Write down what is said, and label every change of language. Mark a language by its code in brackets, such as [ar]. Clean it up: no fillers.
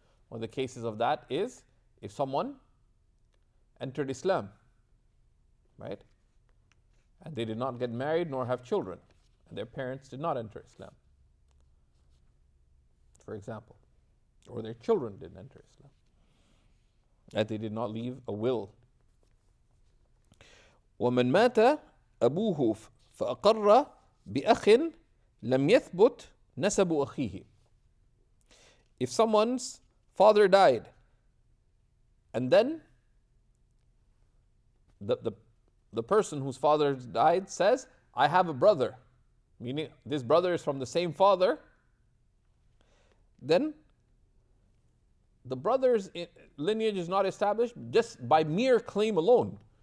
[en] One of the cases of that is if someone entered Islam, right? And they did not get married nor have children, and their parents did not enter Islam, for example, or their children didn't enter Islam, that they did not leave a will [ar] ومن مات أبوه فأقر بأخ لم يثبت نسب أخيه. [en] If someone's father died and then the person whose father died says, I have a brother, meaning this brother is from the same father, then the brother's lineage is not established just by mere claim alone.